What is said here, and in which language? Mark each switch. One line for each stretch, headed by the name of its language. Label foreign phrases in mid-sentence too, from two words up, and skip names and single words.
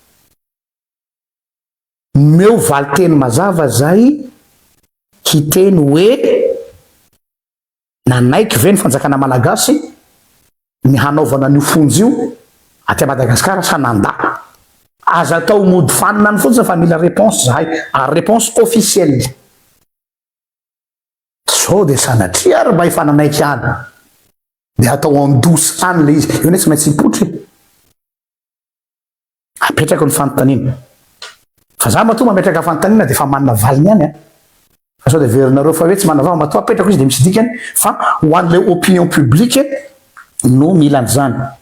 Malagasy: Meo valiteny mazava zay hiteny hoe nanaiky ve ny fanjakana malagasy ny hanaovana ny fonjy io aty Madagasikara sananda aza atao mody fanina ny fotsiny fa mila réponse zahay
French: réponse officielle
Malagasy: so de sanatria ary mba hifananaiky any de atao andosy any le izy io ne tsy maintsy hipotry apetraka ny fanontaniana fa za matoa mametraka fanontaniana de fa manana valiny any fa sao de verinareo fa hoe tsy manana val matoa apetraka izy de misy dikany fa ho an'le
French: opinion publique
Malagasy: no mila an'izany